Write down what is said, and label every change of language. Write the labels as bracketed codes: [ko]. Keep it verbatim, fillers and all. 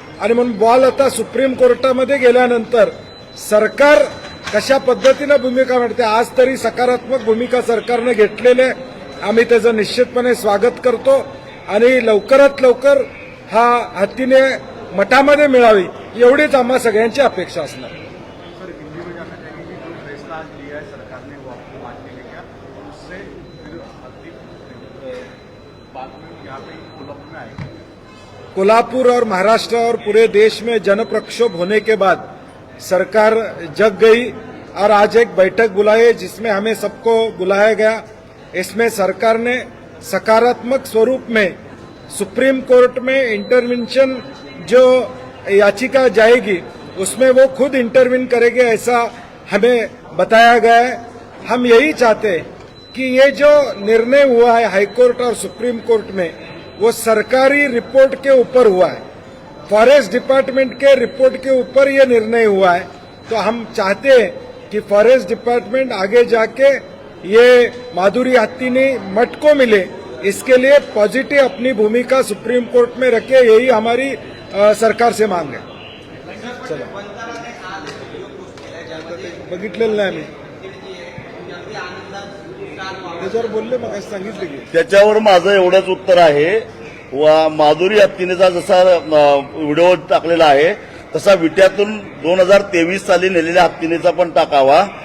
[mr] आणि म्हणून बॉल आता सुप्रीम कोर्टामध्ये गेल्यानंतर सरकार कशा पद्धतीनं भूमिका मांडते. आज तरी सकारात्मक भूमिका सरकारनं घेतलेली आहे, आम्ही त्याचं निश्चितपणे स्वागत करतो आणि लवकरात लवकर हा हत्तीने मठामध्ये मिळावी एवढीच आम्हा सगळ्यांची अपेक्षा असणार. [hi] सर, हिंदी में जाना चाहेंगे कि जो फैसला आज लिया है सरकार ने वो आपको मानने में क्या, और उससे फिर अगली अ, बाद में यहाँ पे कोल्हापुर में आएगा? कोल्हापुर और महाराष्ट्र और पूरे देश में जन प्रक्षोभ होने के बाद सरकार जग गई और आज एक बैठक बुलाई जिसमें हमें सबको बुलाया गया. इसमें सरकार ने सकारात्मक स्वरूप में सुप्रीम कोर्ट में इंटरवेंशन जो याचिका जाएगी उसमें वो खुद इंटरवीन करेंगे ऐसा हमें बताया गया है. हम यही चाहते हैं कि ये जो निर्णय हुआ है हाईकोर्ट और सुप्रीम कोर्ट में वो सरकारी रिपोर्ट के ऊपर हुआ है, फॉरेस्ट डिपार्टमेंट के रिपोर्ट के ऊपर ये निर्णय हुआ है. तो हम चाहते हैं कि फॉरेस्ट डिपार्टमेंट आगे जाके ये माधुरी हत्तीनी मठ को मिले, इसके लिए पॉजिटिव अपनी भूमिका सुप्रीम कोर्ट में रखे, यही हमारी अ, सरकार से मांग है. [mr] चला बघितलेलं नाही आम्ही त्याच्यावर बोलले, मग सांगितले की त्याच्यावर माझं एवढंच उत्तर आहे. वा माधुरी हत्तीनेचा जसा अं, व्हिडिओ टाकलेला आहे तसा विट्यातून दोन हजार तेवीस साली नेलेल्या हत्तीनेचा पण टाकावा.